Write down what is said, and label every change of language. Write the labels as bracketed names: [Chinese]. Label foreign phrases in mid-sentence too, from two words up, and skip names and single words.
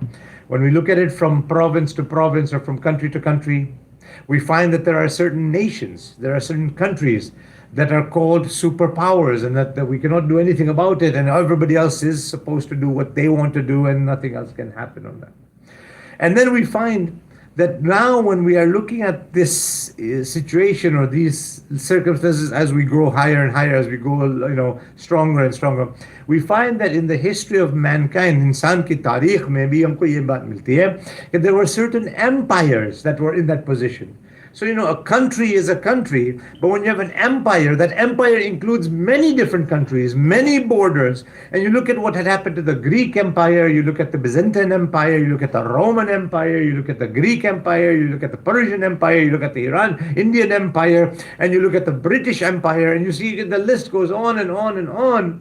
[English] When we look at it from province to province or from country to country, we find that there are certain nations, there are certain countries that are called superpowers and that we cannot do anything about it, and everybody else is supposed to do what they want to do and nothing else can happen on that. And then we find that now when we are looking at this situation or these circumstances as we grow higher and higher, as we go stronger and stronger, we find that in the history of mankind, [Urdu] انسان کی تاریخ میں بھی ہم کو یہ بات ملتی ہے [English] that there were certain empires that were in that position. So, a country is a country, but when you have an empire, that empire includes many different countries, many borders. And you look at what had happened to the Greek Empire, you look at the Byzantine Empire, you look at the Roman Empire, you look at the Greek Empire, you look at the Persian Empire, you look at the Indian Empire, and you look at the British Empire, and you see the list goes on and on and on.